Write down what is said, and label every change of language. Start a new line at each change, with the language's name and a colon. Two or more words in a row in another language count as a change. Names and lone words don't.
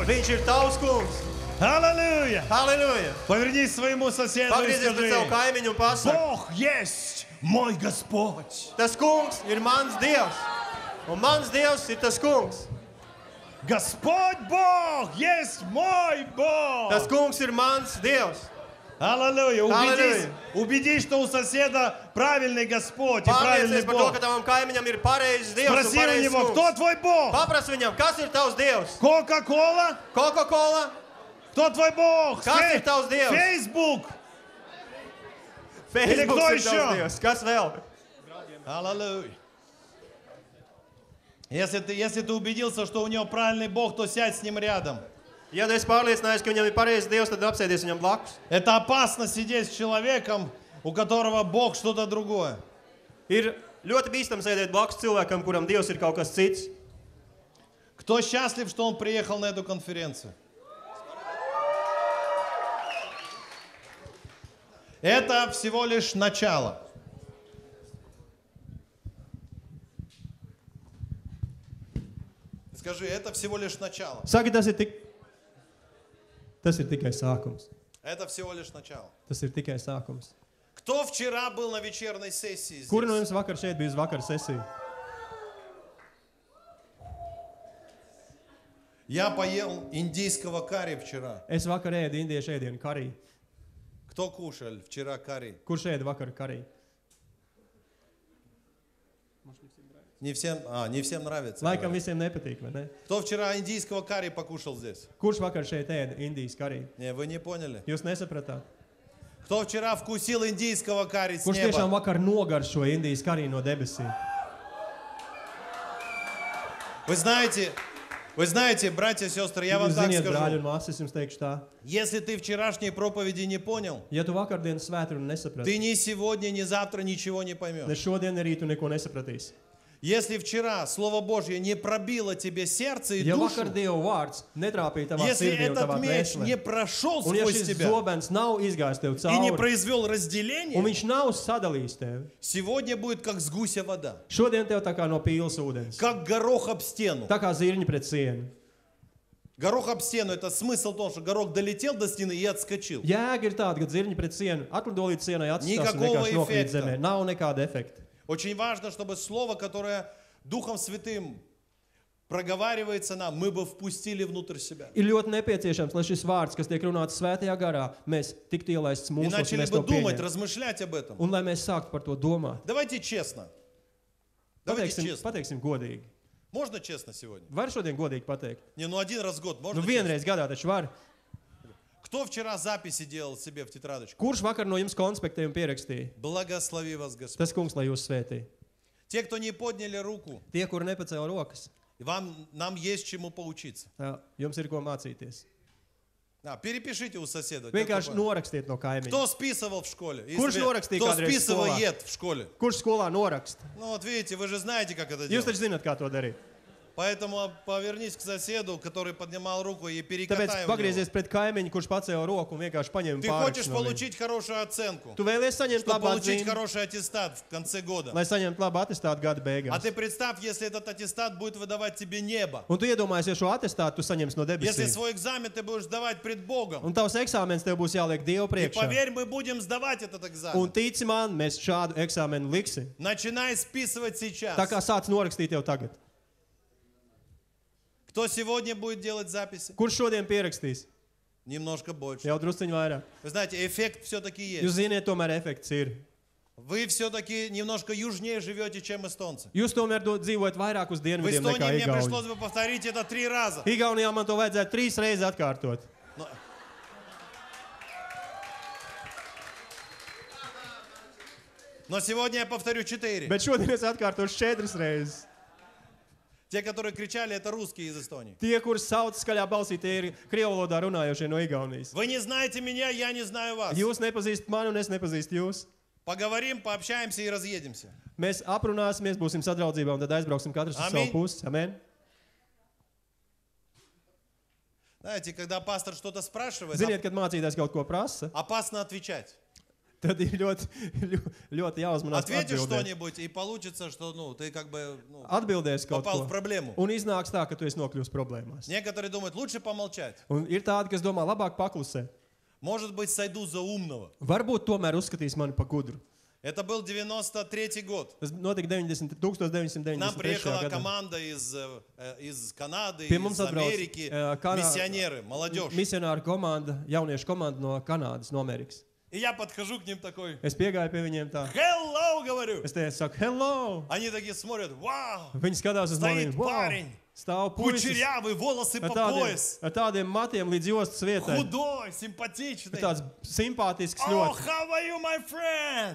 Latvian: Viņš ir tavs kungs.
Russian: Аллилуйя!
Latvian: Halleluja!
Russian: Повернись к своему соседу и
Latvian: Pagriezies pret savu
Russian: скажи:
Latvian: kaimiņu un pasaki.
Russian: Бог есть мой Господь.
Latvian: Tas kungs ir mans Dievs. Un mans Dievs ir tas kungs.
Russian: Господь Бог есть мой Бог.
Latvian: Tas kungs ir mans Dievs.
Russian: Аллилуйя! Аллилуйя! Убедись, что у соседа правильный Господь и правильный
Latvian: Pārliecies par to,
Russian: Бог.
Latvian: ka tavam kaimiņam ir pareizs Dievs un
Russian: Спроси у
Latvian: pareizs
Russian: него, кто
Latvian: kungs.
Russian: твой Бог?
Latvian: Paprasti viņam, kas ir tavs Dievs?
Russian: Кока-кола?
Latvian: Coca-Cola?
Russian: Кто твой Бог?
Latvian: Kas ir tavs Dievs?
Russian: Facebook.
Latvian: Facebook
Russian: кто
Latvian: ir
Russian: еще?
Latvian: tavs Dievs. Kas vēl?
Russian: Аллилуйя. Если ты убедился, что у него правильный Бог, то сядь с ним рядом.
Latvian: Ja tu esi pārliecinājies, ka viņam ir pareizs Dievs, tad apsēdies viņam blakus.
Russian: Это опасно сидеть с человеком, у которого Бог что-то другое.
Latvian: Ir ļoti bīstami sēdēt blakus cilvēkam, kuram Dievs ir kaut kas cits.
Russian: Кто счастлив, что он приехал на эту конференцию? Это всего лишь начало. Скажи, это всего лишь начало.
Latvian: Saki, tas ir tikai sākums.
Russian: Это всего лишь начало.
Latvian: Tas ir tikai sākums.
Russian: Кто вчера был на вечерней сессии
Latvian: Kuri no
Russian: здесь?
Latvian: jums vakar šeit bija uz vakara sesiju?
Russian: Я поел индийского карри вчера.
Latvian: Es vakar ēdu indiešu ēdienu karī.
Russian: Кто кушал вчера карри?
Latvian: Kurš ēda vakar karī?
Russian: Не всем нравится.
Latvian: Laikam
Russian: говорят.
Latvian: visiem nepatīk, vai ne?
Russian: Кто вчера индийского карри покушал здесь?
Latvian: Kurš vakar šeit ēda indijas karī?
Russian: Не, вы не поняли.
Latvian: Jūs nesapratāt?
Russian: Кто вчера вкусил индийского карри с
Latvian: Kurš tiešām
Russian: неба?
Latvian: vakar nogaršo indijas karī no debesīm?
Russian: Вы знаете, братья и сестры, я вам
Latvian: Jūs
Russian: так
Latvian: ziniet, brāļi un
Russian: скажу.
Latvian: māsas, es jums teikšu tā.
Russian: Если ты вчерашней проповеди не понял,
Latvian: Ja tu vakardienas svētdienu nesaprati,
Russian: ты ни сегодня, ни завтра ничего не
Latvian: ne
Russian: поймешь.
Latvian: šodien, ne rīt tu neko nesapratīsi.
Russian: Если вчера Слово Божье не пробило тебе сердце и
Latvian: Ja
Russian: душу,
Latvian: vakar Dieva vārds netrāpīja tavā
Russian: если
Latvian: sirdī un
Russian: этот
Latvian: tavā
Russian: меч не
Latvian: dvēselē,
Russian: прошел
Latvian: un ja
Russian: сквозь
Latvian: šis
Russian: тебя
Latvian: zobens nav izgājis tev
Russian: и не
Latvian: cauri,
Russian: произвел
Latvian: un
Russian: разделение,
Latvian: viņš nav sadalījis tevi,
Russian: сегодня будет как с гуся вода,
Latvian: šodien tev tā kā no pīles ūdens,
Russian: как горох об стену.
Latvian: tā kā zirņi pret sienu.
Russian: Горох об стену, это смысл в том, что горох долетел до стены и отскочил.
Latvian: Jēga ir tāda, ka zirņi pret sienu atlido līdz sienai atstās un
Russian: Никакого
Latvian: vienkārši nokrīt
Russian: эффекта.
Latvian: zemē. Nav nekāda efekta.
Russian: Очень важно, чтобы слово, которое Духом Святым проговаривается нам, мы бы впустили внутрь себя.
Latvian: Ir ļoti nepieciešams, lai šis vārds, kas tiek runāts svētajā garā, mēs tiktu ielaists
Russian: И
Latvian: mūsos un
Russian: начали
Latvian: mēs
Russian: бы
Latvian: to
Russian: думать,
Latvian: pieņemtu.
Russian: размышлять об этом.
Latvian: Un lai mēs sāktu par to domāt.
Russian: Давайте честно. Давайте честно.
Latvian: Pateiksim godīgi.
Russian: Можно честно сегодня?
Latvian: Var šodien godīgi pateikt?
Russian: Не, ну один раз в год можно
Latvian: Nu
Russian: честно?
Latvian: vienreiz gadā taču var.
Russian: Кто вчера записи делал себе в тетрадочку?
Latvian: Kurš vakar no jums konspektējumu pierakstīja?
Russian: Благослови вас Господь.
Latvian: Tas kungs, lai jūs svētī.
Russian: Те, кто не подняли руку,
Latvian: Tie, kuri nepacēla rokas,
Russian: нам есть чему поучиться.
Latvian: tā, jums ir ko mācīties.
Russian: Да, перепишите у соседа. Те,
Latvian: Vienkārši
Russian: кто
Latvian: norakstiet no kaimiņa.
Russian: Кто списывал в школе?
Latvian: Курс norakstīja
Russian: Кто
Latvian: kādreiz
Russian: списывает в школе?
Latvian: Kurš skolā noraksta?
Russian: Ну вот видите, вы же знаете, как это
Latvian: Jūs
Russian: делать.
Latvian: taču zināt, kā to darīt.
Russian: Поэтому повернись к соседу, который поднимал руку, и
Latvian: Tāpēc
Russian: перекатай его.
Latvian: pagriezies pret kaimiņu, kurš pacēla roku un vienkārši paņēma
Russian: Ты хочешь
Latvian: pāri. No viņa.
Russian: получить хорошую оценку,
Latvian: Tu vēlies saņemt
Russian: чтобы
Latvian: labu
Russian: получить
Latvian: atzīmi,
Russian: хороший аттестат в конце года.
Latvian: lai saņemtu labu atestātu gada
Russian: А
Latvian: beigās.
Russian: ты представь, если этот аттестат будет выдавать тебе небо.
Latvian: Un tu iedomājies, ja šo atestātu tu saņemsi no
Russian: Если
Latvian: debesīm.
Russian: свой экзамен ты будешь сдавать пред Богом.
Latvian: Un tavs eksāmens tev būs jāliek Dievu
Russian: И
Latvian: priekšā.
Russian: поверь, мы будем сдавать этот
Latvian: Un
Russian: экзамен.
Latvian: tici man, mēs šādu eksāmenu liksim.
Russian: Начинай списывать сейчас.
Latvian: Tā kā sāc norakstīt jau tagad.
Russian: Кто сегодня будет делать записи?
Latvian: Kurš šodien pierakstīs?
Russian: Немножко больше.
Latvian: Jau drusciņ vairāk.
Russian: Вы знаете, эффект все-таки
Latvian: Jūs
Russian: есть.
Latvian: ziniet, tomēr efekts ir.
Russian: Вы все-таки немножко южнее живете, чем эстонцы.
Latvian: Jūs tomēr dzīvojat vairāk uz
Russian: В
Latvian: dienvidiem nekā
Russian: Эстонии мне
Latvian: Igauni.
Russian: пришлось бы повторить это 3 раза.
Latvian: Igaunijā man to vajadzētu 3 reizes atkārtot.
Russian: Но сегодня я повторю 4.
Latvian: Bet šodien es atkārtošu 4 reizes.
Russian: Те, которые кричали, это русские из Эстонии.
Latvian: Tie, kurus sauc skaļā balsī, tie ir krievu valodā runājošie no Igaunijas.
Russian: Вы не знаете меня, я не знаю вас.
Latvian: Jūs nepazīstat mani un es nepazīstu jūs.
Russian: Поговорим, пообщаемся и разъедемся.
Latvian: Mēs aprunāsimies, būsim sadraudzībā un tad aizbrauksim katrs uz Amen. savu pusi.
Russian: Amen. Знаете, когда пастор что-то спрашивает,
Latvian: Ziniet, kad mācītājs kaut ko prasa,
Russian: опасно отвечать.
Latvian: tad ir ļoti jāuzmanās
Russian: Ответишь
Latvian: atbildēt.
Russian: что-нибудь, и получится, что ты как бы
Latvian: Atbildēs kaut
Russian: попал
Latvian: ko.
Russian: в проблему.
Latvian: Un iznāks tā, ka tu esi nokļūst problēmās.
Russian: Некоторые думают, лучше помолчать.
Latvian: Un ir tādi, kas domā, labāk paklusē.
Russian: Может быть, сойду за умного.
Latvian: Varbūt tomēr uzskatīs mani par gudru.
Russian: Это был 93-й год.
Latvian: Tas notika
Russian: К нам
Latvian: 1993.
Russian: приехала
Latvian: gadā.
Russian: команда из Канады,
Latvian: Pie mums
Russian: из
Latvian: atbrauc
Russian: Америки, миссионеры, молодежь.
Latvian: misionāru komanda, jauniešu komanda no Kanādas, no Amerikas.
Russian: И я подхожу к ним такой,
Latvian: Es piegāju pie viņiem tā.
Russian: hello, говорю.
Latvian: Es teicu, saku, hello!
Russian: Они такие смотрят, вау,
Latvian: Viņi skatās uz
Russian: стоит
Latvian: mani. Wow!
Russian: парень,
Latvian: Stāv puisis
Russian: кучерявый, волосы
Latvian: ar
Russian: по
Latvian: tādiem,
Russian: пояс,
Latvian: ar tādiem matiem līdz jostas vietai.
Russian: худой, симпатичный.
Latvian: Tāds simpātisks
English: Oh,
Latvian: ļoti.
English: how are you, my friend?